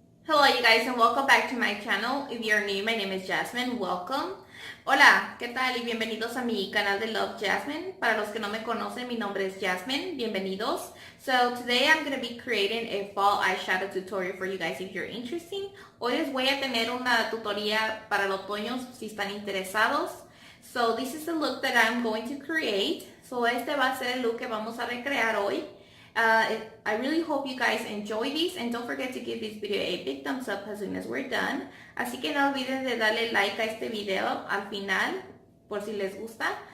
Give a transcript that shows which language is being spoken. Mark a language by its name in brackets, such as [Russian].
[English] Hello you guys and welcome back to my channel. If you're new, my name is Jasmine. Welcome. [Spanish] Hola, ¿qué tal? Y bienvenidos a mi canal de LoveJasmine. Para los que no me conocen, mi nombre es Jasmine. Bienvenidos. [English] So today I'm going to be creating a fall eyeshadow tutorial for you guys if you're interested. [Spanish] Hoy les voy a tener una tutoría para el otoño si están interesados. [English] So this is the look that I'm going to create. [Spanish] So este va a ser el look que vamos a recrear hoy. [English] I really hope you guys enjoy this and don't forget to give this video a big thumbs up as soon as we're done. [Spanish] Así que no olviden de darle like a este video al final por si les gusta.